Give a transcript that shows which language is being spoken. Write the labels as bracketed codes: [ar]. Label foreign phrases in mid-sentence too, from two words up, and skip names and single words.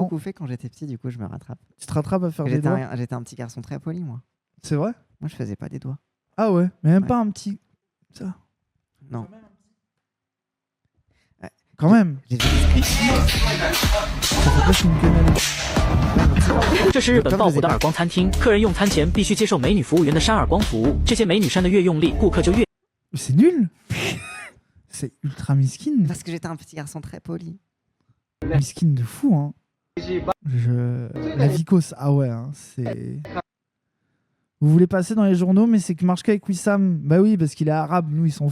[fr] beaucoup fait quand j'étais petit, du coup je me rattrape. Tu te rattrapes à faire des J'étais doigts. un petit garçon très poli, moi. C'est vrai? Moi je faisais pas des doigts. Ah ouais, mais même Ouais. pas un petit. Ça. Non. Quand même. J'ai fait Ça fait presque une quenelle. [zh] 这是日本爆火的耳光餐厅，客人用餐前必须接受美女服务员的扇耳光服务。这些美女扇的越用力，顾客就越。 [fr] C'est nul. C'est ultra miskin. Parce que j'étais un petit garçon très poli. Miskin de fou, hein. La Vicos, ah ouais, hein, c'est... Vous voulez passer dans les journaux, mais c'est que marche qu'avec Wissam. Bah oui, parce qu'il est arabe, nous, ils s'en